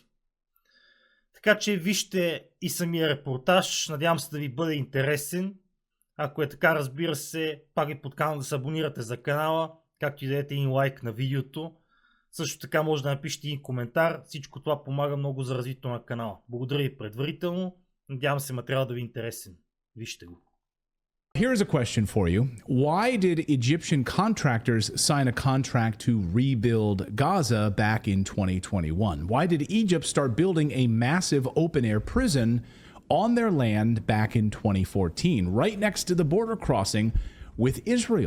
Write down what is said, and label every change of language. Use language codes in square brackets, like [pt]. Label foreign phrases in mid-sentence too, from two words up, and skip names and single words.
[bg] Така че вижте и самия репортаж, надявам се да ви бъде интересен. Ако е така, разбира се, пак ви подканвам да се абонирате за канала, както и да дадете един лайк на видеото. Също така може да напишете един коментар, всичко това помага много за развитието на канала. Благодаря ви предварително, надявам се материал да ви е интересен. Вижте го. [en] Here's a question for you. Why did Egyptian contractors sign a contract to rebuild Gaza back in 2021? Why did Egypt start building a massive open-air prison on their land back in 2014, right next to the border crossing with Israel?